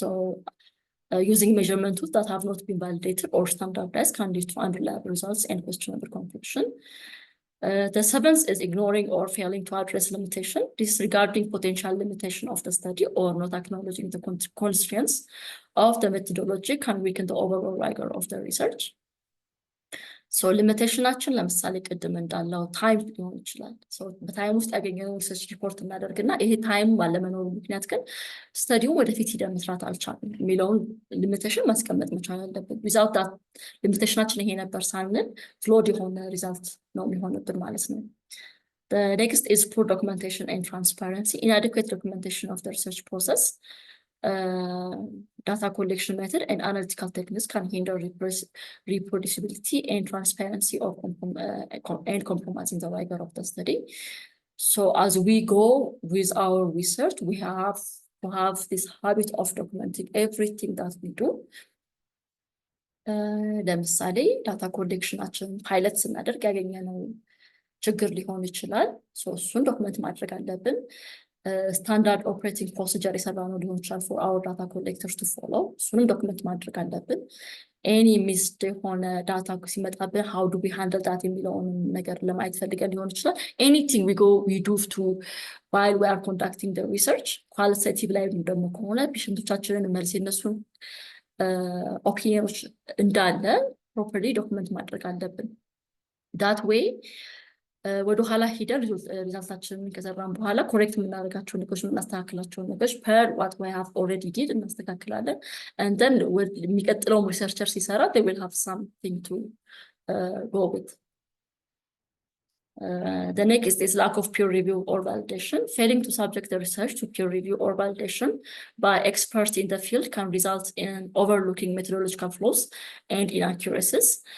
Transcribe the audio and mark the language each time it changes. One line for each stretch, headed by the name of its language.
English: So using measurement tools that have not been validated or standardized can lead to unreliable results and questionable conclusion. The seventh is ignoring or failing to address limitation, disregarding potential limitation of the study or not acknowledging the constraints of the methodology can weaken the overall rigor of the research.
Amharic: So limitationaችን ለምሳሌ ቅድም እንዳለው ታይም ሊሆን ይችላል። So በታይም ውስጥ ያገኘነው ሪሰርች ሪፖርት እናደርግና ይሄ ታይም ባለመኖሩ ምክንያት ግን ስተዲው ወደፊት ሂደን መስራት አልቻልንም የሚለውን ሊሚቴሽን ማስቀመጥ መቻል አለብን። ዊዛውት ዳት ሊሚቴሽናችን ይሄ ነበር ሳንል ፍሎድ የሆነ ሪዛልት ነው የሚሆንብን ማለት ነው።
English: The next is poor documentation and transparency. Inadequate documentation of the research process, data collection method and analytical techniques can hinder reproducibility and transparency of and compromising the rigor of the study. So as we go with our research, we have to have this habit of documenting everything that we do.
Amharic: ለምሳሌ ዳታ ኮሌክሽናችን ፓይለት ስናደርግ ያገኘነው ችግር ሊሆን ይችላል። እሱን ዶክመንት ማድረግ አለብን። ስታንዳርድ ኦፕሬቲንግ ፕሮሲጀር የሰራነው ሊሆን ይችላል
English: for our data collectors to follow።
Amharic: እሱንም ዶክመንት ማድረግ አለብን። ኤኒ ሚስድ የሆነ ዳታ ሲመጣብን
English: how do we handle that
Amharic: የሚለውን ነገር ለማየት ፈልገን ሊሆን ይችላል።
English: anything we do to while we are conducting the research
Amharic: qualitative ላይ ደግሞ ከሆነ ፔሸንቶቻችንን መልስ የነሱን ኦፒኒዮኖች እንዳለ ፕሮፐርሊ ዶክመንት ማድረግ አለብን። that way ወደ ኋላ ሂደን ሪዛልታችንን ከሰራን በኋላ ኮሬክት የምናደርጋቸው ነገሮች የምናስተካክላቸው ነገሮች
English: per what we have already did
Amharic: እናስተካክላለን። and then የሚቀጥለው ሪሰርቸር ሲሰራ
English: they will have something to go with. The next is lack of peer review or validation. Failing to subject the research to peer review or validation by experts in the field can result in overlooking methodological flaws and inaccuracies.